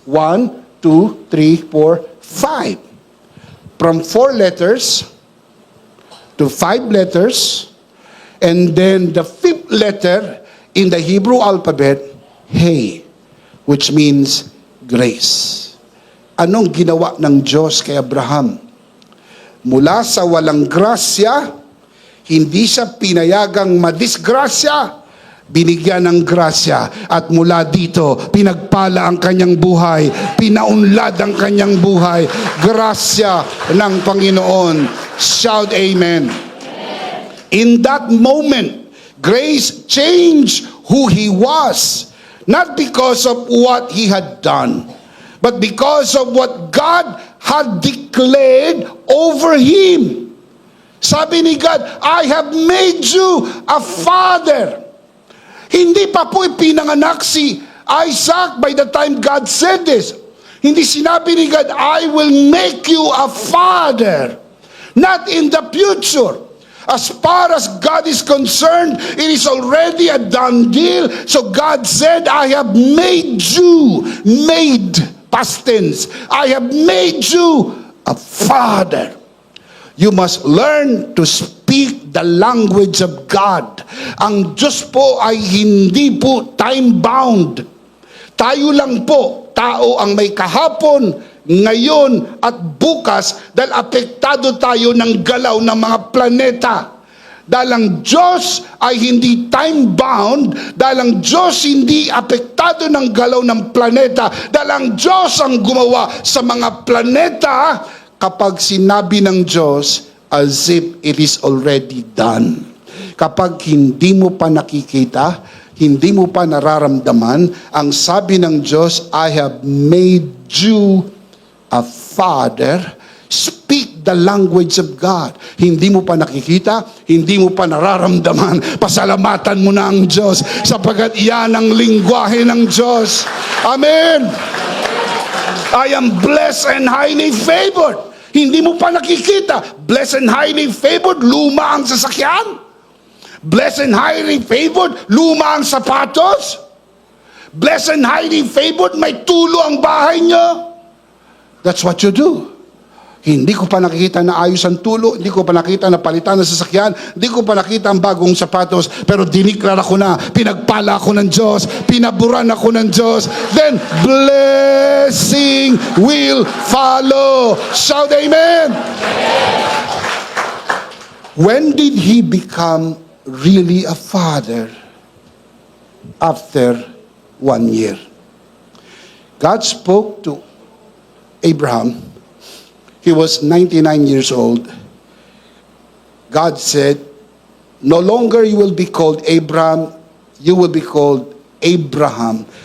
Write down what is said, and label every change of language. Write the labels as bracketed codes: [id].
[en] 1, 2, 3, 4, 5. From 4 letters to 5 letters, and then the 5th letter in the Hebrew alphabet, Hey, which means grace. [tl] Anong ginawa ng Diyos kay Abraham? Mula sa walang grasya, hindi siya pinayagang madisgrasya, binigyan ng grasya, at mula dito, pinagpala ang kanyang buhay, pinaunlad ang kanyang buhay, grasya ng Panginoon. [en] Shout amen. In that moment, grace changed who he was, not because of what he had done, but because of what God had declared over him. [tl] Sabi ni [en] God, I have made you a father. [tl] Hindi pa po ipinanganak si Isaac [en] by the time God said this. [tl] Hindi sinabi ni [en] God, I will make you a father. Not in the future. As far as God is concerned, it is already a done deal. So God said, I have made you, past tense, I have made you a father. You must learn to speak the language of God. [tl] Ang Diyos po ay hindi po time-bound. Tayo lang po, tao ang may kahapon, ngayon at bukas, dahil apektado tayo ng galaw ng mga planeta. Dahil ang Diyos ay hindi time-bound, dahil ang Diyos hindi apektado ng galaw ng planeta, dahil ang Diyos ang gumawa sa mga planeta. Kapag sinabi ng Diyos, [en] as if it is already done. [tl] Kapag hindi mo pa nakikita, hindi mo pa nararamdaman, ang sabi ng Diyos, [en] I have made you a father. Speak the language of God. [tl] Hindi mo pa nakikita, hindi mo pa nararamdaman, pasalamatan mo na ang Diyos, sapagkat iyan ang lingwahe ng Diyos. [en] Amen. I am blessed and highly favored. [tl] Hindi mo pa nakikita, [en] blessed and highly favored, [tl] luma ang sasakyan. [en] Blessed and highly favored, [tl] luma ang sapatos. [en] Blessed and highly favored, [tl] may tulo ang bahay nyo. [en] That's what you do. Hindi ko pa nakikita na ayos ang tulo, hindi ko pa nakita na palitan ng sasakyan, hindi ko pa nakita ang bagong sapatos, pero diniklara ko na, pinagpala ako ng Diyos, pinaburan ako ng Diyos, then blessing will follow. Shout amen! When did he become really a father? After 1 year. God spoke to Abraham. He was 99 years old. God said, no longer you will be called Abram, you will be called Abraham.